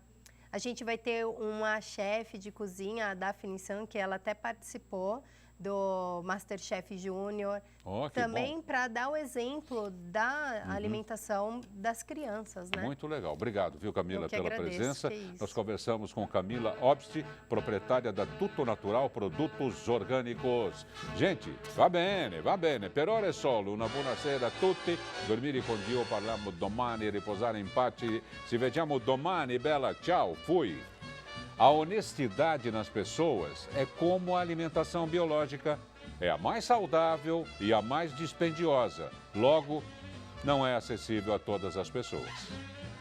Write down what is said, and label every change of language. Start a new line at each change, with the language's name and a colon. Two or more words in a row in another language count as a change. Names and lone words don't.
Portuguese: A gente vai ter uma chefe de cozinha, a Daphne San, que ela até participou do Masterchef Júnior, também para dar o exemplo da alimentação das crianças, né? Muito legal. Obrigado, viu, Camila, pela presença. É Nós conversamos com Camila Obst, proprietária da Tuto Natural Produtos Orgânicos. Gente,
Italian: va bene. Per ora è solo. Una buonasera a tutti. Dormire con Dio, parliamo domani, riposare in pace. Ci vediamo domani, bella. Ciao,
Portuguese: fui. A honestidade nas pessoas é como a alimentação biológica. É a mais saudável e a mais dispendiosa. Logo, não é acessível a todas as pessoas.